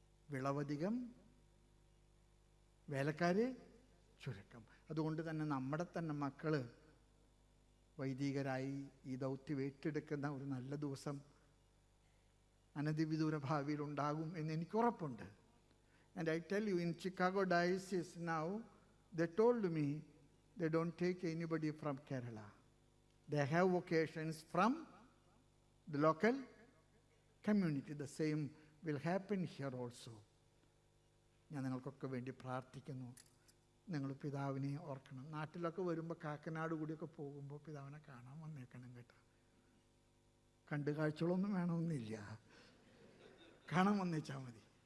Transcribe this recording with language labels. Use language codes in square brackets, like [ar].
[ml] വിളവധികം, വേലക്കാര് ചുരുക്കം. അതുകൊണ്ട് തന്നെ നമ്മുടെ തന്നെ മക്കൾ വൈദികരായി ഈ ദൗത്യം ഏറ്റെടുക്കുന്ന ഒരു നല്ല ദിവസം അനധിവിദൂര ഭാവിയിൽ ഉണ്ടാകും എന്ന് എനിക്ക് ഉറപ്പുണ്ട്. [en] And I tell you, in Chicago Diocese now, they told me they don't take anybody from Kerala. They have vocations from the local community. The same will happen here also. [ml] ഞാൻ നിങ്ങൾക്കൊക്കെ വേണ്ടി പ്രാർത്ഥിക്കുന്നു. നിങ്ങൾ പിതാവിനെ ഓർക്കണം. നാട്ടിലൊക്കെ വരുമ്പോൾ കാക്കനാട് കൂടിയൊക്കെ പോകുമ്പോൾ പിതാവിനെ കാണാൻ വന്നേക്കണം കേട്ടോ. കണ്ടു കാഴ്ചകളൊന്നും വേണമെന്നില്ല, കാണാൻ വന്നേച്ചാൽ മതി.